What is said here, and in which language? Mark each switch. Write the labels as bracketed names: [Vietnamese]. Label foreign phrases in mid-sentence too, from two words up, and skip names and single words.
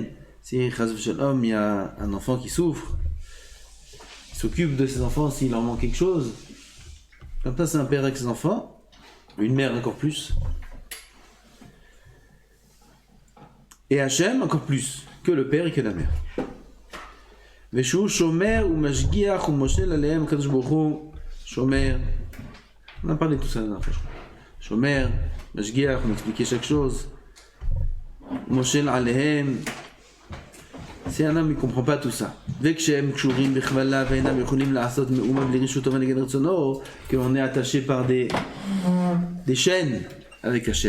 [French] Si [Hebrew] חס ושלום, [French] il y a un enfant qui souffre, il s'occupe de ses enfants s'il leur manque quelque chose. Comme ça, c'est un père avec ses enfants, une mère encore plus. Et Hachem encore plus que le père et que la mère. [Hebrew] והוא שומר ומשגיח ומושל עליהם קדוש ברוך הוא שומר. [French] On a parlé de tout ça la dernière fois, je crois. [Hebrew] שומר, משגיח, [French] on expliquait chaque chose. [Hebrew] מושל עליהם. [French] Si un homme ne comprend pas tout ça, qu'on est attaché par des chaînes avec Hachem.